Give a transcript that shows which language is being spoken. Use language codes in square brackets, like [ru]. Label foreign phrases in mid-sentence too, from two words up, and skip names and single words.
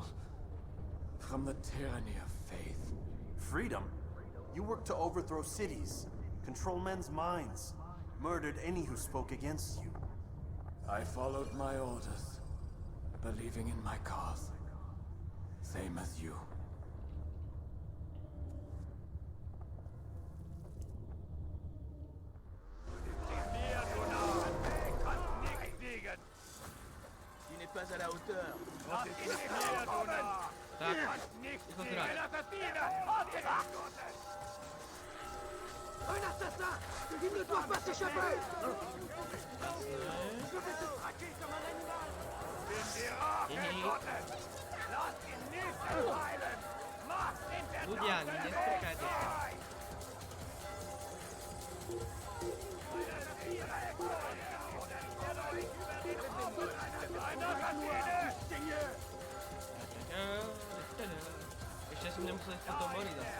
[en] From the tyranny of faith. Freedom? You worked to overthrow cities, control men's minds, murdered any who spoke against you. I followed my orders, believing in my cause. Same as you. [fr] Pas à la hauteur. [sk] Tak, rýchlo zrať. [fr] Un assassin! Il ne doit pas s'échapper! [sk] Ľudia, nestrkajte sa. Ešte som nemusel ísť po tom mori zase.